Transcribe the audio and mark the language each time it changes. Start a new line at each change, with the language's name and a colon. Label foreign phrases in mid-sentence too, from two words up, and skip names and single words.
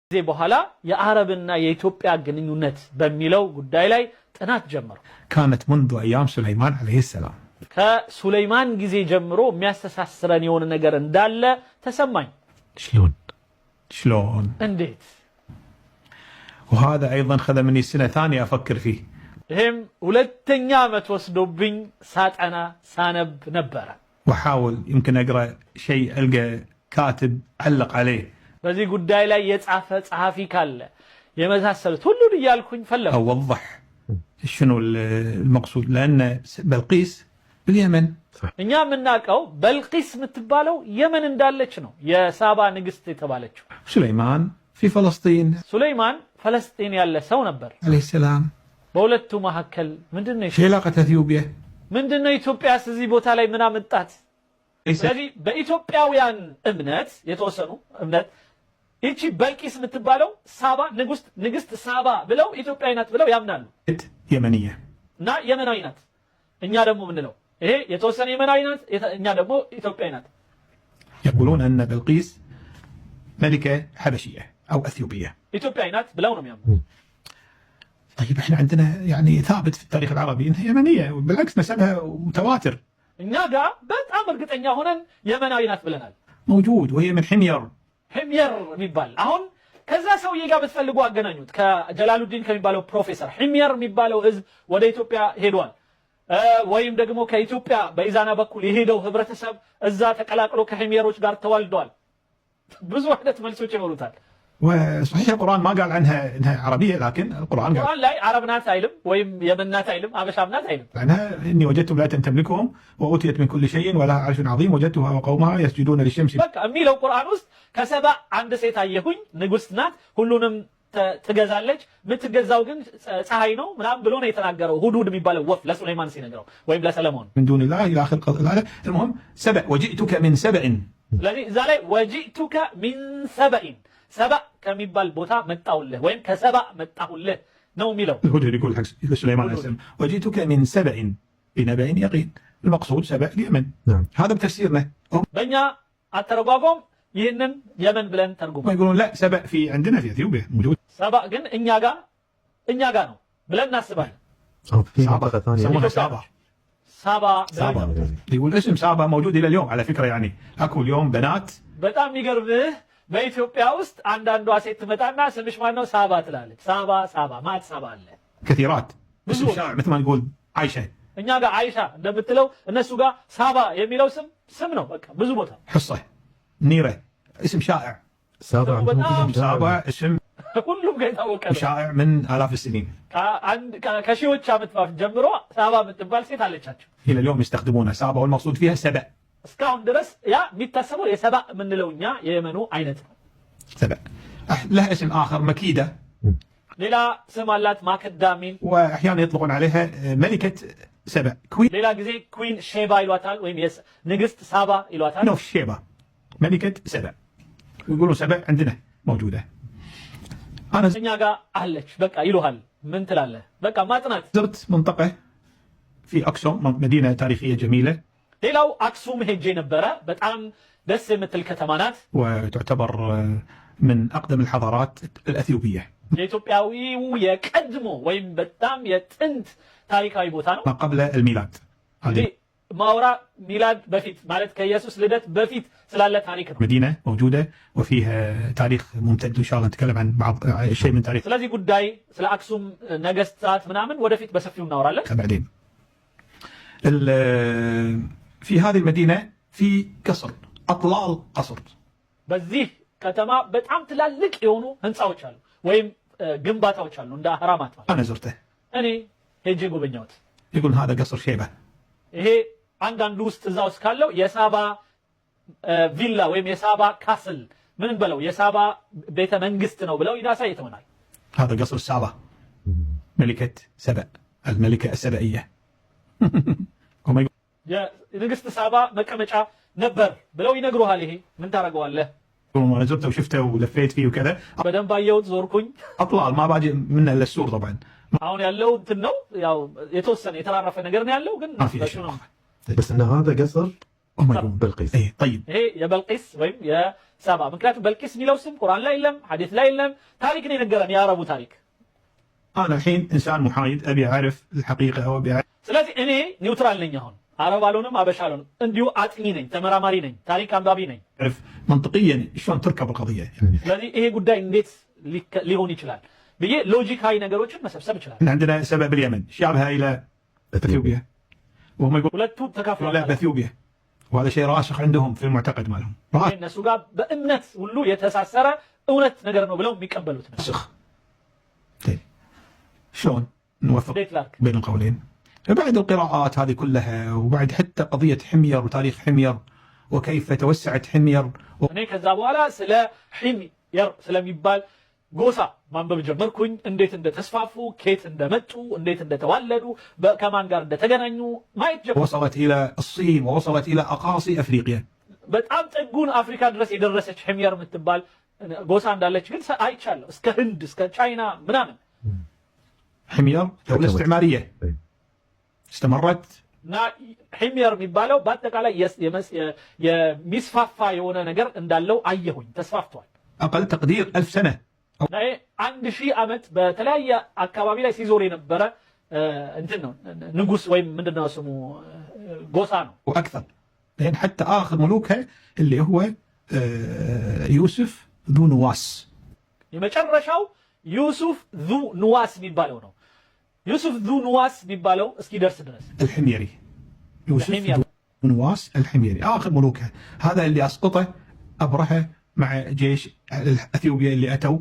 Amharic: ጊዜ በኋላ የአረብና የኢትዮጵያ ግንኙነት በሚለው ጉዳይ ላይ ጥናት ጀመሩ።
Arabic: كانت منذ أيام سليمان عليه السلام
Amharic: ከሱለይማን ጊዜ ጀምሮ የሚያስተሳስረን የሆነ ነገር እንዳለ ተሰማኝ።
Arabic: شلون
Amharic: እንዴት?
Arabic: وهذا أيضا خذ مني سنة ثانية أفكر فيه
Amharic: ይህም ሁለተኛ ዓመት ወስዶብኝ ሳጠና ሳነብ ነበረ።
Arabic: وأحاول يمكن أقرأ شيء ألقى كاتب علق عليه
Amharic: በዚህ ጉዳይ ላይ የጻፈ ጸሐፊ ካለ የመሳሰሉት ሁሉን እያልኩኝ ፈለኩ።
Arabic: أوضح شنو المقصود لأن بلقيس باليمن
Amharic: እኛ የምናውቀው በልቂስ የምትባለው የመን እንዳለች ነው፣ የሳባ ንግስት የተባለችው።
Arabic: سليمان في فلسطين
Amharic: ሱለይማን ፈለስጢን ያለ ሰው ነበር
Arabic: عليه السلام
Amharic: በሁለቱ መካከል ምንድነው
Arabic: شو علاقة أثيوبيا
Amharic: ምንድነው ኢትዮጵያስ እዚህ ቦታ ላይ ምን አመጣት? ስለዚህ በኢትዮጵያውያን እምነት የተወሰኑ እምነት ይቺ በልቂስ የምትባለው ሳባ ንግስት ሳባ ብለው ኢትዮጵያዊ ናት ብለው ያምናሉ።
Arabic: يمنية
Amharic: እና የመናዊ ናት። እኛ ደግሞ ምንለው ይሄ የተወሰነ የመናዊ ናት፣ እኛ ደግሞ ኢትዮጵያዊ ናት።
Arabic: يقولون أن بلقيس ملكة حبشية أو أثيوبية
Amharic: ኢትዮጵያዊ ናት ብለው ነው የሚያምኑት።
Arabic: طيب احنا عندنا يعني ثابت في التاريخ العربي انها يمنيه بالعكس نسبها متواتر
Amharic: እኛ ጋር በጣም እርግጠኛ ሆነን የመናዊ ናት ብለናል።
Arabic: موجود وهي من حمير
Amharic: ሒምየር የሚባል አሁን ከዛ ሰውዬ ጋር ብትፈልጉ አገናኙት ከጀላሉዲን ከሚባለው ፕሮፌሰር። ሒምየር የሚባለው ህዝብ ወደ ኢትዮጵያ ሄዷል፣ ወይም ደግሞ ከኢትዮጵያ በኢዛና በኩል የሄደው ህብረተሰብ እዛ ተቀላቅሎ ከሒምየሮች ጋር ተዋልዷል። ብዙ አይነት መልሶች ይኖሩታል።
Arabic: وصحيح القرآن ما قال عنها انها عربيه لكن القرآن قال
Amharic: ላይ አረብ ናት አይልም፣ ወይም የመን ናት አይልም፣ አበሻም ናት አይልም።
Arabic: عنها اني وجدت امرأة تملكهم وأوتيت من كل شيء ولها عرش عظيم وجدتها وقومها يسجدون للشمس
Amharic: በቃ የሚለው ቁርአን ውስጥ ከሰባ አንድ ሴት አየሁኝ፣ ንጉስት ናት፣ ሁሉንም ትገዛለች፣ የምትገዛው ግን ፀሐይ ነው ምናምን ብሎ ነው የተናገረው። ሁዱድ የሚባለው ወፍ ለሱለይማን ሲነግረው ወይም ለሰለሞን
Arabic: من دون الله الى اخر المهم سبأ وجئتك من سبأ
Amharic: ስለዚህ እዛ ላይ
Arabic: وجئتك من سبإ
Amharic: ሰባ ከሚባል ቦታ መጣሁልህ ወይም ከሰባ መጣሁልህ ነው የሚለው።
Arabic: الهدهد يقول حق سليمان عليه السلام وجئتك من سبأ بنبأ يقين المقصود سبأ اليمن. نعم هذا بتفسيرنا.
Amharic: በእኛ አተረጓጎም ይህንን የመን ብለን ተርጉመን
Arabic: ما يقولون لا سبأ في عندنا في اثيوبيا موجود.
Amharic: ሰባ ግን እኛ ጋር ነው ብለን እናስባለን።
Arabic: يسمونها سابا.
Amharic: ሳባ
Arabic: يقول اسم سابا موجود الى اليوم على فكره يعني اكو اليوم بنات.
Amharic: በጣም የሚገርምህ በኢትዮጵያ ውስጥ አንዳንዷ ሴት ትመጣና ስምሽ ማን ነው ሳባ ትላለች። ሳባ ማት ሳባ አለ
Arabic: كثيرات اسم شائع مثل ما نقول عائشه.
Amharic: እኛ ጋር አይሻ እንደምትለው እነሱ ጋር ሳባ የሚለው ስም ነው። በቃ ብዙ ቦታ
Arabic: حصه نيره اسم شائع. سابا اسم
Amharic: ሁሉም ጋር የታወቀ ነው።
Arabic: شائع من آلاف السنين.
Amharic: ከሺዎች ዓመት በፊት ጀምሮ ሳባ የምትባል ሴት አለቻቸው።
Arabic: الى اليوم يستخدمونها سابا والمقصود فيها سبأ.
Amharic: እስካሁን ድረስ ያ የሚታሰበው የሰባ የምንለው እኛ የየመኑ አይነት ነው።
Arabic: سبأ لها اسم آخر مكيدة.
Amharic: ሌላ ስም አላት ማከዳ ሚል።
Arabic: وأحيانا يطلقون عليها ملكة سبأ كوين.
Amharic: ሌላ ጊዜ
English: Queen Sheba
Amharic: ይሏታል ወይም ንግስት ሳባ ይሏታል።
Arabic: نو شيبة ملكة سبأ يقولون سبأ عندنا موجودة. أنا
Amharic: እኛ ጋር አለች በቃ ይሉሃል። ምን ትላለህ? በቃ ማጥናት።
Arabic: زرت منطقة في أكسوم مدينة تاريخية جميلة.
Amharic: ሌላው አክሱም ሄጄ ነበረ። በጣም ደስ የምትል ከተማ ናት።
Arabic: وتعتبر من أقدم الحضارات الأثيوبية.
Amharic: የኢትዮጵያዊው የቀድሞ ወይም በጣም የጥንት ታሪካዊ ቦታ ነው።
Arabic: ما قبل الميلاد.
Amharic: ማውራ ሚላድ በፊት ማለት ከኢየሱስ ልደት በፊት ስላለ ታሪክ ነው።
Arabic: مدينة موجودة وفيها تاريخ ممتد إن شاء الله نتكلم عن بعض شيء من تاريخ.
Amharic: ስለዚህ ጉዳይ ስለ አክሱም ነገስታት ምናምን ወደፊት በሰፊው እናወራለን።
Arabic: بعدين في هذه المدينة في قصر أطلال قصر.
Amharic: በዚህ ከተማ በጣም ትላልቅ የሆኑ ህንጻዎች አሉ ወይም ግንባታዎች አሉ እንደ አህራማት ማለት።
Arabic: أنا زرته.
Amharic: እኔ ሄጄ ጎበኛሁት።
Arabic: يقول هذا قصر شيبة.
Amharic: ይሄ አንዳንዱ ውስጥ እዛ ውስጥ ካለው የሳባ ቪላ ወይም የሳባ ካስል ምን በለው የሳባ ቤተ መንግስት ነው ብለው ያሳይተውናል።
Arabic: هذا قصر سابا ملكة سبأ الملكة السبئية.
Amharic: የንግስት ሳባ መቀመጫ ነበር ብለው ይነግሩሃል። ይሄ ምን ታደርገዋለህ?
Arabic: انا زرته وشفته ولفيت فيه وكذا.
Amharic: በደንብ አየሁት፣ ዞርኩኝ።
Arabic: اطلال ما باجي منه الا السور طبعا.
Amharic: አሁን ያለው እንትን ነው ያው የተወሰነ የተራረፈ ነገር ነው ያለው ግን
Arabic: ما في شيء. بس ان هذا قصر هم يقولون بلقيس. اي طيب. هي يا بلقيس ويم يا سابا مكنياتو بلقيس ميلو سم قرآن لا يلم حديث لا يلم تاريخ نينجرن يا ربو تاريخ. انا الحين انسان محايد ابي اعرف الحقيقه او ابي أعرف.
Amharic: ስለዚህ እኔ ኒውትራል ነኝ አሁን አረብ አልሆንም አበሻ አልሆንም እንዲሁ አጥኚ ነኝ ተመራማሪ ነኝ ታሪክ አንባቢ ነኝ
Arabic: اعرف منطقيا شلون تركب القضيه يعني.
Amharic: ስለዚህ ይሄ ጉዳይ እንዴት ሊሆን ይችላል ብዬ ሎጂካዊ ነገሮችን መሰብሰብ ይችላል
Arabic: احنا عندنا سبب باليمن شابهه الى اثيوبيا وهم يقولون
Amharic: ሁለቱ ተካፍለው
Arabic: لا باثيوبيا وهذا شيء راسخ عندهم في المعتقد مالهم
Amharic: እነሱ ጋር በእምነት ሁሉ የተሳሰረ እውነት ነገር ነው ብለው የሚቀበሉት ነው
Arabic: راسخ. طيب شلون نوفق بين القولين بعد القراءات هذه كلها وبعد حتى قضيه حمير وتاريخ حمير وكيف توسعت حمير
Amharic: እኔ ከዛ በኋላ ስለ ሒምየር ስለሚባል ጎሳ ማንበብ ጀመርኩኝ እንዴት እንደተስፋፉ ከየት እንደመጡ እንዴት እንደተዋለዱ ከማን ጋር እንደተገናኙ ማየት ጀመርኩ
Arabic: وصلت الى الصين ووصلت الى اقاصي افريقيا
Amharic: በጣም ጥጉን አፍሪካ ድረስ የደረሰች ሒምየር የምትባል ጎሳ እንዳለች ግን አይቻለሁ እስከ ህንድ እስከ ቻይና ምናምን
Arabic: حمير دوله استعماريه استمرت
Amharic: እና ሒምየር የሚባለው በአጠቃላይ የሚስፋፋ የሆነ ነገር እንዳለው አየሁኝ ተስፋፍቷል
Arabic: اقل تقدير 1000 سنه
Amharic: እና 1000 ዓመት በተለያየ አካባቢ ላይ ሲዞር የነበረ እንትን ነው ንጉስ ወይም ምንድነው ስሙ ጎሳ ነው
Arabic: واكثر لان حتى اخر ملوكها اللي هو يوسف ذو نواس
Amharic: የመጨረሻው ዩሱፍ
Arabic: ذو نواس
Amharic: የሚባለው ነው
Arabic: يوسف ذو نواس بيبالو اسكي درس الحميري يوسف ذو نواس الحميري اخر ملوكها هذا اللي اسقطه ابرهه مع جيش اثيوبيا اللي اتوا